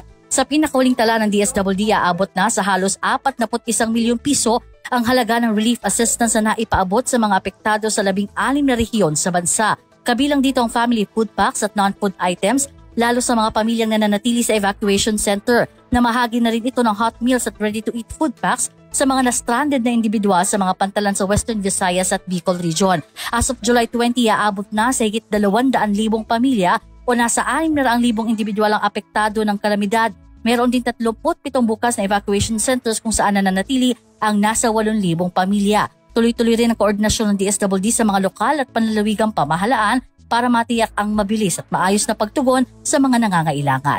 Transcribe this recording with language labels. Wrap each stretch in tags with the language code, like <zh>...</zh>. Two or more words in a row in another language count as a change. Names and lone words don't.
<tl>Sa pinakauling tala ng DSWD, aabot na sa halos 41 milyong piso ang halaga ng relief assistance na naipaabot sa mga apektado sa 16 na rehiyon sa bansa. Kabilang dito ang</tl> <en>family food packs</en> <tl>at</tl> <en>non-food items,</en> <tl>lalo sa mga pamilyang nananatili sa</tl> <en>evacuation center.</en> <tl>Namahagi na rin ito ng</tl> <en>hot meals</en> <tl>at</tl> <en>ready-to-eat food packs</en> <tl>sa mga na-stranded na individual sa mga pantalan sa Western Visayas at Bicol Region.</tl> <en>As of July 20,</en> <tl>aabot na sa higit 200,000 pamilya o nasa 600,000 individual ang apektado ng kalamidad. Meron din 37 bukas na</tl> <en>evacuation centers</en> <tl>kung saan nananatili ang nasa 8,000 pamilya. Tuloy-tuloy rin ang koordinasyon ng DSWD sa mga lokal at panlalawigang pamahalaan para matiyak ang mabilis at maayos na pagtugon sa mga nangangailangan.</tl>